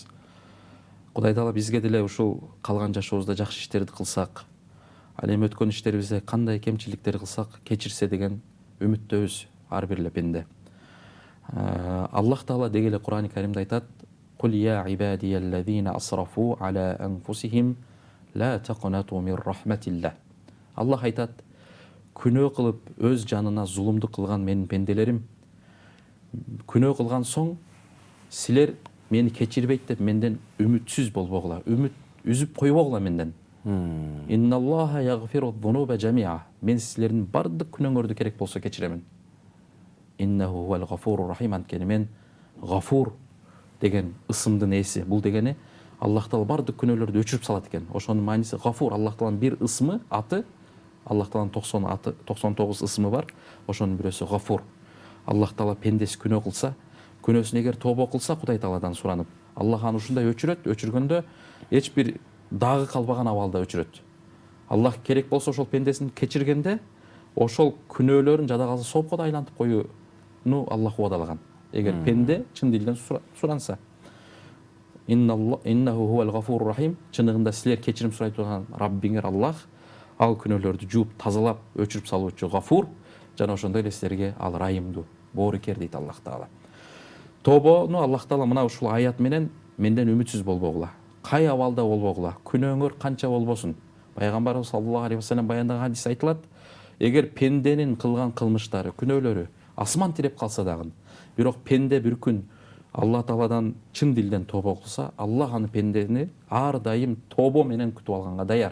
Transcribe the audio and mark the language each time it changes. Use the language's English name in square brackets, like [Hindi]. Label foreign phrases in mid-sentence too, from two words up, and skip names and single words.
[Kyrgyz] Кудай Таала бизге деле ушул калган жашообузда жакшы иштерди кылсак, ал эми өткөн иштерибизде кандай кемчиликтер кылсак кечирсе деген үмүттөбүз ар бир эле пенде. Аллах Таала деги эле Кур'ани Каримде айтат: [Arabic] "قل يا عبادي الذين أسرفوا على أنفسهم لا تقنطوا من رحمة الله." [Kyrgyz] Аллах айтат: күнөө кылып өз жанына зулумдук кылган менин пенделерим, күнөө кылган соң силер мени кечирбейт деп менден үмүтсүз болбогула, үмүт үзүп койбогула менден. [Arabic] إن الله يغفر الذنوب جميعا. [Kyrgyz] Мен силердин бардык күнөөңөрдү керек болсо кечиремин. [Arabic] إنه هو الغفور الرحيم. [Kyrgyz] Анткени мен гафур деген ысымдын ээси. Бул дегени Аллах Таала бардык күнөөлөрдү өчүрүп салат экен. Ошонун мааниси гафур. Аллах Тааланын бир ысмы, аты, Аллах Тааланын 99 ысмы бар. Ошонун бирөөсү гафур. Аллах Таала пендеси күнөө кылса, күнөөсүн эгер тообо кылса Кудай Тааладан суранып, Аллах аны ушундай өчүрөт, өчүргөндө эч бир дагы калбаган абалда өчүрөт. Аллах керек болсо ошол пендесин кечиргенде, ошол күнөөлөрүн жада калса сопко да айлантып коюуну Аллах убадалаган. Эгер пенде чын дилден суранса. [Arabic] إنه هو الغفور الرحيم. [Kyrgyz] Чыныгында силер кечирим сурай турган Раббиңер Аллах, ал күнөөлөрдү жууп, тазалап, өчүрүп салуучу гафур, жана ошондой эле силерге ал райымдуу, боорукер дейт Аллах Таала. Тообону Аллах Таала мына ушул аят менен менден үмүтсүз болбогула. Кай абалда болбогула, күнөөңөр канча болбосун. Пайгамбарыбыз [Arabic] صلى الله عليه وسلم [Kyrgyz] баяндаган хадисте айтылат: эгер пенденин кылган кылмыштары, күнөөлөрү асман тиреп калса дагы, бирок пенде бир күн Алла Тааладан чын дилден тообо кылса, Аллах аны пендени ар дайым тообо менен күтүп алганга даяр.